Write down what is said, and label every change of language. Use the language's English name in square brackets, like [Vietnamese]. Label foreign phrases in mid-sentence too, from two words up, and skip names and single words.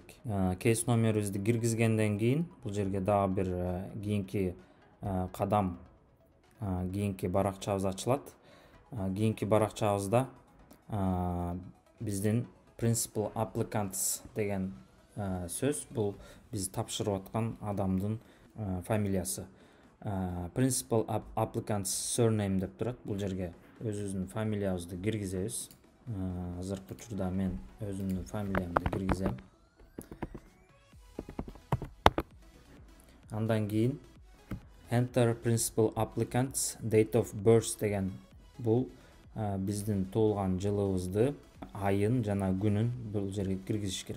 [Kyrgyz] Кейс номерибизди киргизгенден кийин бул жерге дагы бир кийинки кадам, кийинки баракчабыз ачылат. Кийинки баракчабызда биздин [English] Principal Applicants [Kyrgyz] деген сөз, бул биз тапшырып аткан адамдын фамилиясы. [English] Principal Applicants surname [Kyrgyz] деп турат. Бул жерге өзүбүздүн фамилиябызды киргизебиз. Азыркы учурда мен өзүмдүн фамилиямды киргизем. Андан кийин [English] Enter Principal Applicants Date of Birth [Kyrgyz] деген бул биздин туулган жылыбызды, айын жана күнүн бул жерге киргизиш керек.